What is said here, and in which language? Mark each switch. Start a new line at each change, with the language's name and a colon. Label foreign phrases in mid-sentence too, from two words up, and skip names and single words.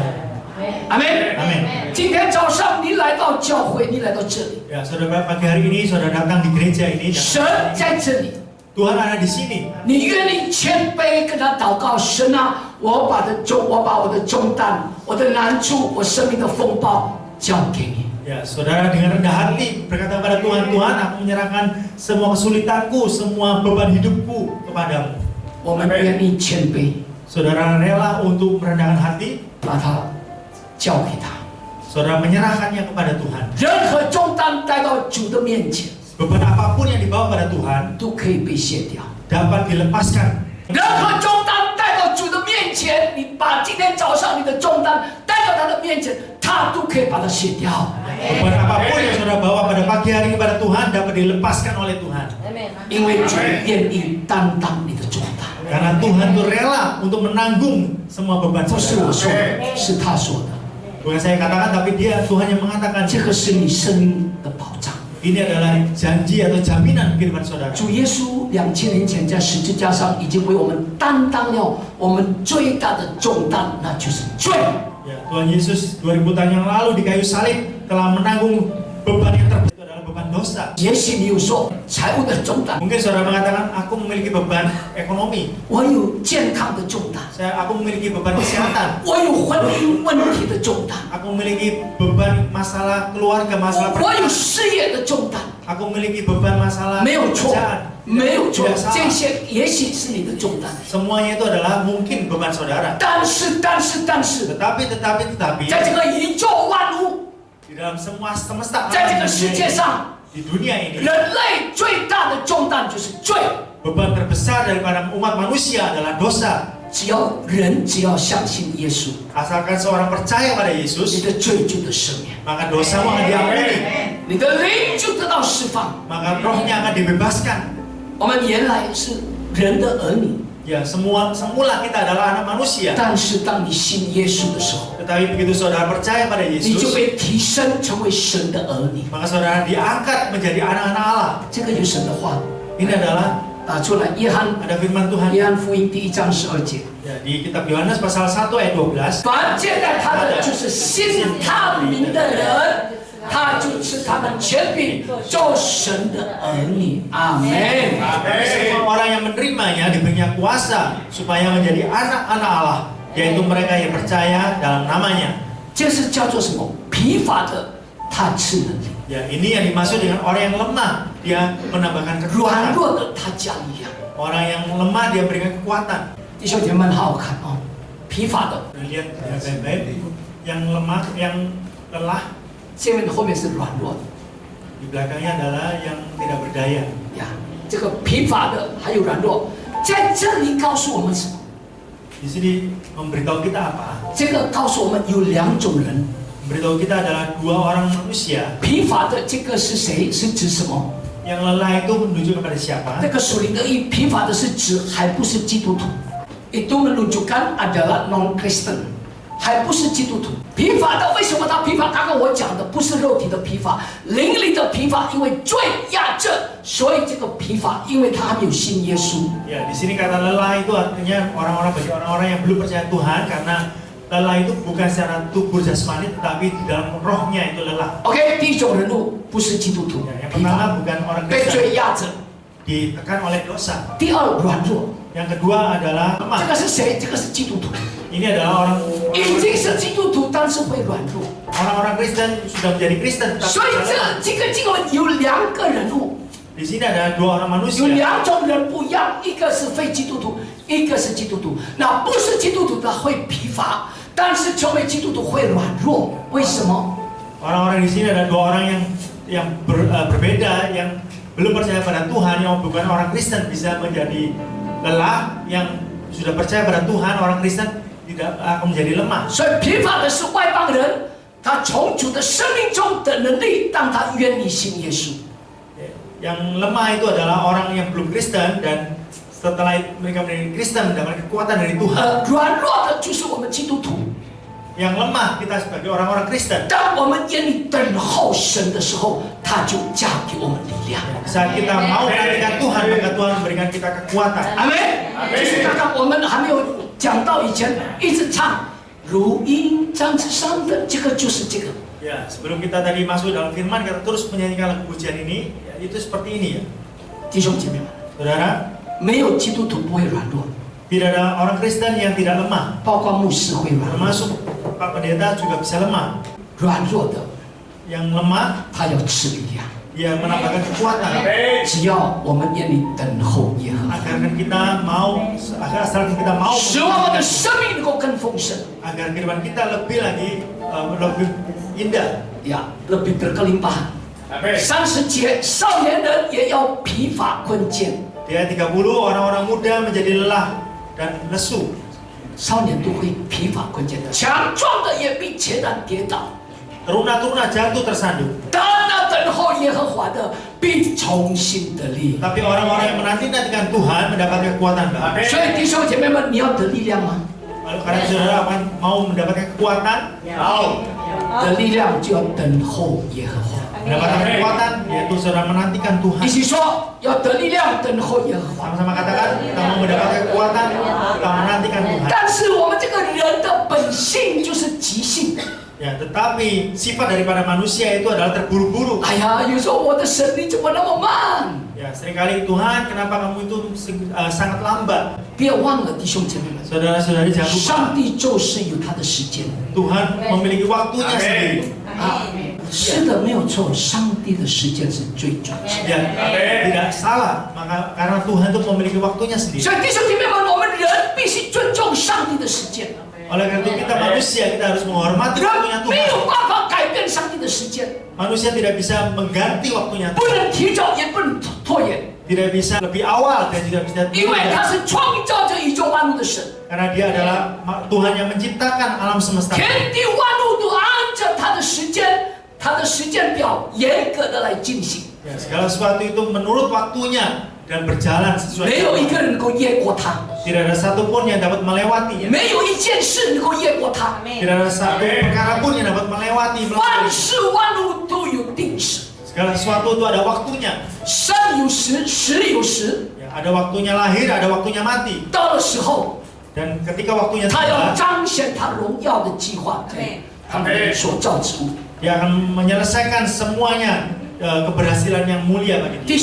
Chinese: 阿门。
Indonesian: Amin.
Chinese: 今天早上你来到教会，你来到这里，
Indonesian: Ya, saudara pagi hari ini saudara datang di gereja ini.
Chinese: 神在这里，
Indonesian: Tuhan ada di sini.
Chinese: 你愿意谦卑跟他祷告，神啊，我把我的重担、我的难处、我生命的风暴交给你。
Indonesian: Ya, saudara dengan rendah hati berkata kepada Tuhan, Tuhan, aku menyerahkan semua kesulitanku, semua beban hidupku kepadamu.
Chinese: 我们愿意谦卑，
Indonesian: Saudara rela untuk merendahkan hati,
Chinese: 把它交给他。
Indonesian: saudara menyerahkannya kepada Tuhan.
Chinese: 任何重担带到主的面前，
Indonesian: Beban apapun yang dibawa pada Tuhan
Chinese: 都可以被卸掉。
Indonesian: dapat dilepaskan.
Chinese: 任何重担带到主的面前，你把今天早上你的重担带到他的面前，他都可以把它卸掉。
Indonesian: Beban apapun yang saudara bawa pada pagi hari kepada Tuhan dapat dilepaskan oleh Tuhan.
Chinese: 因为主愿意担当你的重担，
Indonesian: Karena Tuhan itu rela untuk menanggung semua beban
Chinese: 不是我
Indonesian: saudara.
Chinese: 说的，是他说的。
Indonesian: Bukan saya katakan, tapi dia Tuhan yang mengatakan.
Chinese: 这个是你生命的保障。
Indonesian: Ini adalah janji atau jaminan kehidupan saudara.
Chinese: 主耶稣2000年前在十字架上已经为我们担当了我们最大的重担，那就是罪。
Indonesian: Ya, Tuhan Yesus 2000 tahun yang lalu di kayu salib telah menanggung beban yang terbesar, itu adalah beban dosa.
Chinese: 也许你有说财务的重担，
Indonesian: Mungkin saudara mengatakan, aku memiliki beban ekonomi,
Chinese: 我有健康的重担，
Indonesian: aku memiliki beban kesehatan,
Chinese: 我有婚姻问题的重担，
Indonesian: aku memiliki beban masalah keluarga, masalah
Chinese: 我有事业的重担。
Indonesian: aku memiliki beban masalah
Chinese: 没有错，
Indonesian: pekerjaan.
Chinese: 没有错
Indonesian: Tidak，salah.
Chinese: 这些也许是你的重担。
Indonesian: Semuanya itu adalah mungkin beban saudara.
Chinese: 但是，
Indonesian: Tetapi
Chinese: 在这个宇宙万物，
Indonesian: di dalam semua semesta
Chinese: 在这个
Indonesian: alam
Chinese: 世
Indonesian: dunia
Chinese: 界
Indonesian: ini,
Chinese: 上，
Indonesian: di dunia ini
Chinese: 人类最大的重担就是罪。
Indonesian: beban terbesar daripada umat manusia adalah dosa.
Chinese: 只要相信耶稣，
Indonesian: Asalkan seorang percaya pada
Chinese: 你
Indonesian: Yesus,
Chinese: 的罪就得赦免，
Indonesian: maka dosamu akan diampuni,
Chinese: 你的灵就得到释放。
Indonesian: maka rohnya akan dibebaskan.
Chinese: 我们原来是人的儿女，
Indonesian: Ya, semula kita adalah anak manusia.
Chinese: 但是当你信耶稣的时候，
Indonesian: Tetapi begitu saudara percaya pada
Chinese: 你就
Indonesian: Yesus,
Chinese: 被提升成为神的儿女。
Indonesian: maka saudara diangkat menjadi anak-anak Allah.
Chinese: 这个有神的话
Indonesian: Ini adalah
Chinese: 打出来，约翰
Indonesian: ada firman Tuhan.
Chinese: 约翰福音第1章12节。
Indonesian: Ya, di kitab Yohanes pasal 1 ayat 12.
Chinese: 凡接待他的，就是信他名的人，他就赐他们权柄做神的儿女。阿门。
Indonesian: Semua orang yang menerimanya diberinya kuasa supaya menjadi anak-anak Allah, yaitu mereka yang percaya dalam namanya.
Chinese: 这是叫做什么？疲乏的他赐能力，
Indonesian: Ya, ini yang dimaksud dengan orang yang lemah, dia menambahkan
Chinese: 软
Indonesian: kekuatan.
Chinese: 弱的他加力量。
Indonesian: Orang yang lemah dia berikan kekuatan.
Chinese: 弟兄姐妹们，好好看哦，疲乏的，
Indonesian: Lihat ya, baik-baik. Yang lemah, yang lelah,
Chinese: 前面后面是软弱的
Indonesian: di belakangnya adalah yang tidak berdaya.
Chinese: 呀。这个疲乏的还有软弱，在这里告诉我们什么？
Indonesian: Di sini memberitahu kita apa?
Chinese: 这个告诉我们有两种人，
Indonesian: Memberitahu kita adalah dua orang manusia.
Chinese: 疲乏的这个是谁？是指什么？
Indonesian: Yang lelah itu menuju kepada siapa?
Chinese: 这个属灵的意疲乏的是指还不是基督徒，
Indonesian: itu menunjukkan adalah non Kristen，
Chinese: 还不是基督徒。疲乏的为什么他疲乏？刚刚我讲的不是肉体的疲乏，灵里的疲乏，因为罪压着，所以这个疲乏，因为他还没有信耶稣。
Indonesian: Ya, di sini kata lelah itu artinya bagi orang-orang yang belum percaya Tuhan, karena lelah itu bukan secara tubuh jasmani tetapi di dalam rohnya itu lelah.
Chinese: OK， 第一种人物不是基督徒，
Indonesian: Ya, yang
Chinese: 疲乏
Indonesian: pertama bukan orang
Chinese: 被
Indonesian: Kristen,
Chinese: 罪压着；
Indonesian: ditekan oleh dosa.
Chinese: 第二软弱，
Indonesian: Yang kedua adalah
Chinese: 这
Indonesian: lemah.
Chinese: 个是谁？这个是基督徒，
Indonesian: Ini adalah
Chinese: 已经是基督徒，但是会软弱。
Indonesian: orang-orang Kristen sudah menjadi Kristen,
Chinese: 所以
Indonesian: tetapi
Chinese: 这个经文有两个人物。
Indonesian: di sini ada dua orang
Chinese: 有
Indonesian: manusia.
Chinese: 两种人不一样，一个是非基督徒，一个是基督徒。那不是基督徒的会疲乏，但是成为基督徒会软弱。为什么？
Indonesian: Orang-orang di sini ada dua orang yang berbeda, yang belum percaya pada Tuhan, yang bukan orang Kristen bisa menjadi lelah, yang sudah percaya pada Tuhan, orang Kristen tidak akan menjadi lemah.
Chinese: 所以疲乏的是外邦人，他从主的生命中的能力，让他愿意信耶稣。
Indonesian: Yang lemah itu adalah orang yang belum Kristen, dan setelah mereka menjadi Kristen mendapatkan kekuatan dari Tuhan.
Chinese: 软弱的就是我们基督徒。
Indonesian: Yang lemah kita sebagai orang-orang Kristen.
Chinese: 当我们愿意等候神的时候，他就加给我们力量。
Indonesian: Saat kita mau menantikan Tuhan, maka Tuhan memberikan kita kekuatan.
Chinese: 阿门。就是刚刚我们还没有讲到以前，一直唱如鹰展翅上的，这个就是这个。
Indonesian: Ya, sebelum kita tadi masuk dalam firman, kita terus menyanyikan lagu pujian ini, ya, itu seperti ini ya.
Chinese: 弟兄姐妹们，
Indonesian: Saudara,
Chinese: 没有基督徒不会软弱，
Indonesian: tidak ada orang Kristen yang tidak lemah.
Chinese: 包括牧师会软弱。
Indonesian: Termasuk Pak Pendeta juga bisa lemah.
Chinese: 软弱的
Indonesian: Yang lemah,
Chinese: 他要吃力量，
Indonesian: dia menambahkan kekuatan.
Chinese: 只要我们愿意等候耶和华，
Indonesian: Agar kita mau, asalkan kita mau,
Chinese: 使我们的生命能够更丰盛
Indonesian: agar kehidupan kita lebih lagi lebih indah.
Chinese: 呀，
Indonesian: lebih berkelimpahan。
Chinese: 30 节，少年人也要疲乏困倦，
Indonesian: Dia 30, orang-orang muda menjadi lelah dan lesu.
Chinese: 少年都会疲乏困倦的，强壮的也必全然跌倒。
Indonesian: Teruna-teruna jatuh tersandung.
Chinese: 但那等候耶和华的必重新得力。
Indonesian: Tapi orang-orang yang menanti-nantikan Tuhan mendapatkan kekuatan baru.
Chinese: 所以弟兄姐妹们，你要得力量吗？
Indonesian: Lalu karena saudara akan mau mendapatkan kekuatan,
Chinese: 得力量就要等候耶和华。
Indonesian: mendapatkan kekuatan yaitu saudara menantikan Tuhan.
Chinese: 一起说，要得力量，等候耶和华。
Indonesian: Sama-sama katakan, kita mau mendapatkan kekuatan, kita menantikan Tuhan.
Chinese: 但是我们这个人的本性就是急性。
Indonesian: Ya, tetapi sifat daripada manusia itu adalah terburu-buru.
Chinese: 哎呀，有时候我的神你怎么那么慢？
Indonesian: Ya, seringkali Tuhan, kenapa kamu itu sangat lambat?
Chinese: 不要忘了，弟兄姐妹们，
Indonesian: Saudara-saudari jangan lupa,
Chinese: 上帝就是有他的时间。
Indonesian: Tuhan memiliki waktunya sendiri.
Chinese: 啊，是的，没有错，上帝的时间是最准确。
Indonesian: Ya, tidak salah. Maka karena Tuhan itu memiliki waktunya
Chinese: 所
Indonesian: sendiri.
Chinese: 以弟兄姐妹们，我们人必须尊重上帝的时间。
Indonesian: Oleh karena itu kita manusia, kita harus menghormati
Chinese: 人
Indonesian: waktunya
Chinese: 没有
Indonesian: Tuhan.
Chinese: 办法改变上帝的时间，
Indonesian: Manusia tidak bisa mengganti waktunya
Chinese: 不
Indonesian: Tuhan.
Chinese: 能提早，也不能拖延，
Indonesian: Tidak bisa lebih awal dan tidak bisa
Chinese: 因为他是创造着宇宙万物的神，
Indonesian: karena dia adalah Tuhan yang menciptakan alam semesta.
Chinese: 天地万物都按着他的时间，他的时间表严格的来进行，
Indonesian: Ya, segala sesuatu itu menurut waktunya dan berjalan sesuai.
Chinese: 没有一个人能够越过他，
Indonesian: Tidak ada satupun yang dapat melewatinya.
Chinese: 没有一件事能够越过他。
Indonesian: Tidak ada satu perkara pun yang dapat melewati.
Chinese: 万事万物都有定时，
Indonesian: Segala sesuatu itu ada waktunya.
Chinese: 生有时，死有时，
Indonesian: Ya, ada waktunya lahir, ada waktunya mati.
Chinese: 到的时候，
Indonesian: Dan ketika waktunya
Chinese: 他要
Indonesian: tiba,
Chinese: 彰显他荣耀的计划给他们所造之物。
Indonesian: dia akan menyelesaikan semuanya keberhasilan yang mulia bagi dia.